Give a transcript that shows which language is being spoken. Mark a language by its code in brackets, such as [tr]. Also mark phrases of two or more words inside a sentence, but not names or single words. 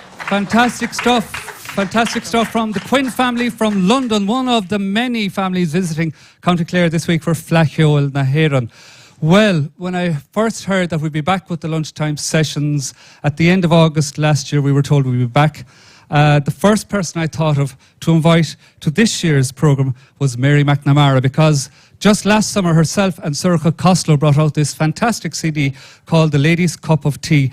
[en] Fantastic stuff. Fantastic stuff from the Quinn family from London, one of the many families visiting County Clare this week for [ga] fleadh, cheoil na héireann. [en] Well, when I first heard that we'd be back with the lunchtime sessions at the end of August last year, we were told we'd be back. The first person I thought of to invite to this year's programme was Mary McNamara, because just last summer herself and Sorcha Costello brought out this fantastic CD called The Ladies' Cup of Tea.